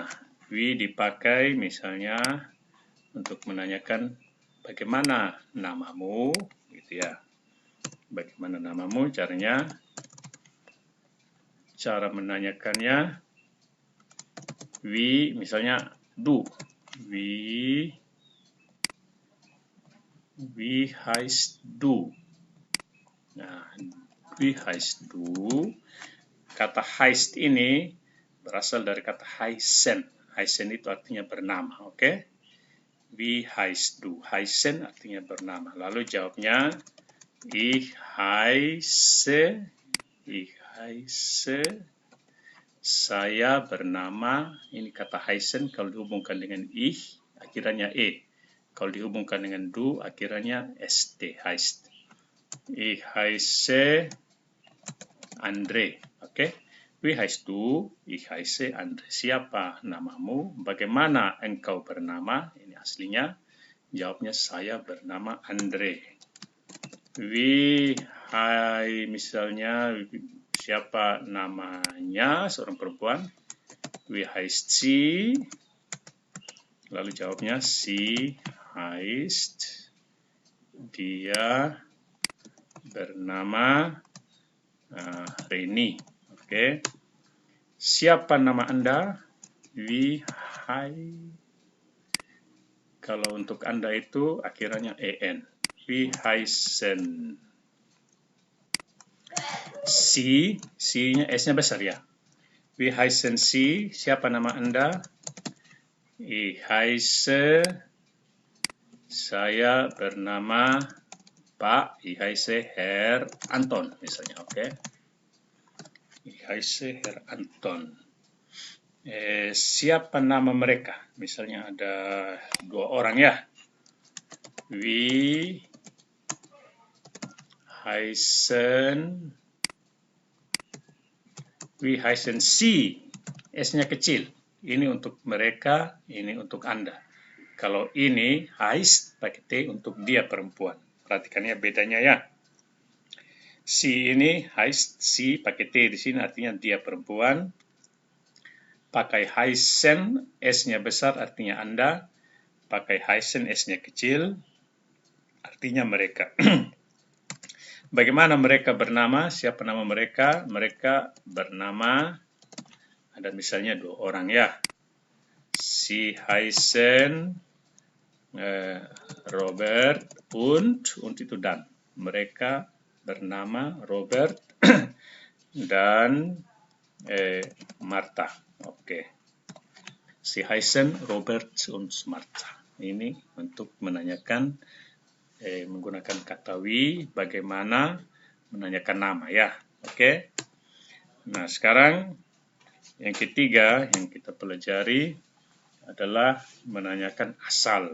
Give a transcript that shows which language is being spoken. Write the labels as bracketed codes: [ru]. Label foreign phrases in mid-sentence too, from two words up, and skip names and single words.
[id] Wie dipakai misalnya untuk menanyakan bagaimana namamu, gitu ya. Bagaimana namamu, cara menanyakannya, wie, misalnya du. [de] Wie heißt du? Nah, wie heißt du? [id] Kata heißt ini berasal dari kata heißen. Heißen itu artinya bernama, oke? [de] Wie heißt du? Heißen [id] artinya bernama. Lalu jawabnya, [de] ich heiße, [id] saya bernama. Ini kata heißen kalau dihubungkan dengan ich, akhirannya e. Kalau dihubungkan dengan du, akhirannya st, heißt. [de] Ich heiße Andre. Oke? Wie heißt du? Ich heiße Andre. [id] Siapa namamu? Bagaimana engkau bernama? Ini aslinya. Jawabnya saya bernama Andre. Misalnya siapa namanya? Seorang perempuan. [de] Wie heißt sie? [id] Lalu jawabnya [de] sie heißt. [id] Dia bernama Reni. Oke. Siapa nama Anda? [de] Wie heißt. [id] Kalau untuk Anda itu akhirannya en. [de] Wie heißen. [id] Si-nya S-nya besar ya. [de] Wie heißen Sie? [id] Siapa nama Anda? [de] Ich heiße. [id] Saya bernama Pak. [de] Ich heiße Herr Anton [id] misalnya, oke? [de] Ich heiße Herr Anton. [id] Siapa nama mereka? Misalnya ada 2 orang ya. [de] Wie heißen, we heißen sie. [id] S-nya kecil. Ini untuk mereka, ini untuk Anda. Kalau ini heißt pakai T untuk dia perempuan. Perhatikan ya bedanya ya. Si ini heißt si pakai T di sini artinya dia perempuan. Pakai heißen, S-nya besar artinya Anda. Pakai heißen, S-nya kecil artinya mereka. Bagaimana mereka bernama? Siapa nama mereka? Mereka bernama, ada misalnya 2 orang ya. [de] Sie heißen Robert und [id] itu dan. Mereka bernama Robert dan Martha. Oke. [de] Sie heißen Robert und Martha. [id] Ini untuk menanyakan menggunakan kata we, bagaimana menanyakan nama ya. Oke. Nah, sekarang yang ketiga yang kita pelajari adalah menanyakan asal.